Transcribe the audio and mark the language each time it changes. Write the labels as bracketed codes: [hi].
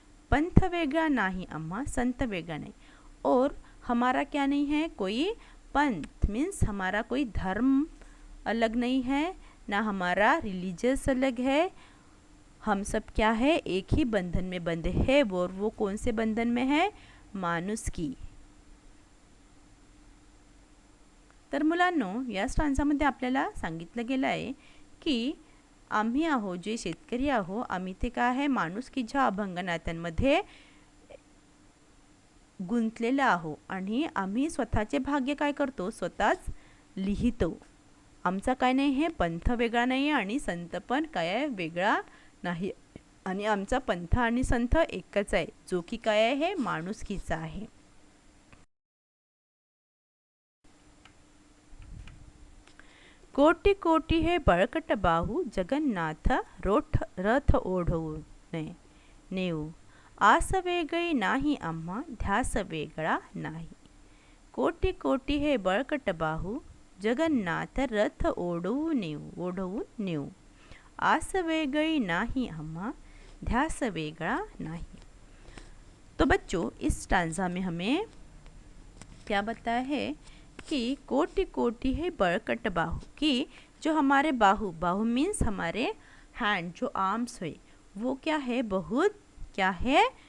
[mr] पंथ वेगळा नहीं अम्मा, संत वेगळा नहीं. [hi] और हमारा क्या नहीं है, कोई पंथ मीन्स हमारा कोई धर्म अलग नहीं है, ना हमारा रिलीजियस अलग है. हम सब क्या है, एक ही बंधन में बंधे हैं. वो कौन से बंधन में है, माणुसकी. [mr] तर मुलांनो, या स्टांजामध्ये आपल्याला सांगितलं गेलं आहे की आम्ही आहो, जे शेतकरी आहो, आम्ही ते काय आहे, माणुसकीच्या अभंगनात्यांमध्ये गुंतलेलं आहो आणि आम्ही स्वतःचे भाग्य काय करतो, स्वतःच लिहितो. आमचा काय नाही आहे, पंथ वेगळा नाही आहे आणि संत पण काय आहे, वेगळा नाही. आणि आमचा पंथ आणि संत एकच आहे, जो की काय आहे, माणुसकीचा आहे. कोटी कोटी हे बळकट बाहू, जगन्नाथ रथ ओढवून नेऊ. आस वेगळी नाही आम्हा, ध्यास वेगळा नाही. कोटी कोटी हे बळकट बाहू, जगन्नाथ रथ ओढवून नेऊ. आस वेगळी नाही आम्हा, ध्यास वेगळा नहीं. [hi] तो बच्चों, इस स्टांजा में हमें क्या बताया है कि [mr] कोटि कोटि है बड़कट बाहु, [hi] कि जो हमारे बाहु मीन्स हमारे हैंड, जो आर्म्स है, वो क्या है, बहुत क्या है,